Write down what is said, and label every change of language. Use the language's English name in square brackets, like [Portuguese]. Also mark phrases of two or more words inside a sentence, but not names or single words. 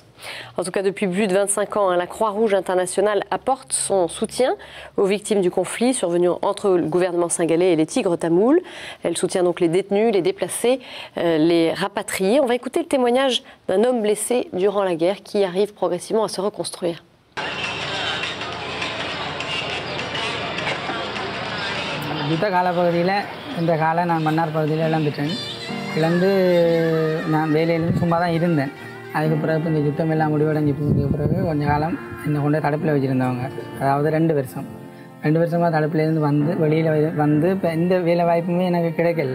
[French] En tout cas, depuis plus de 25 ans, la Croix-Rouge internationale apporte son soutien aux victimes du conflit survenu entre le gouvernement singalais et les Tigres tamouls. Elle soutient donc les détenus, les déplacés, les rapatriés. On va écouter le témoignage d'un homme blessé durant la guerre qui arrive progressivement à se reconstruire. [Tamil] யுத்த காலப்பகுதியில் இந்த காலம் நான் மன்னார் பகுதியில் இழந்துட்டேன். இழந்து நான் வேலையிலேருந்து சும்மா தான் இருந்தேன். அதுக்கு பிறகு இந்த யுத்தம் எல்லாம் முடிவடைஞ்சு போனதுக்கு பிறகு கொஞ்ச காலம் என்னை கொண்டு தடுப்பில் வச்சுருந்தவங்க, அதாவது 2 வருஷம் 2 வருஷமாக தடுப்புலேருந்து வந்து வெளியில் வந்து இப்போ எந்த வேலை வாய்ப்புமே எனக்கு கிடைக்கல.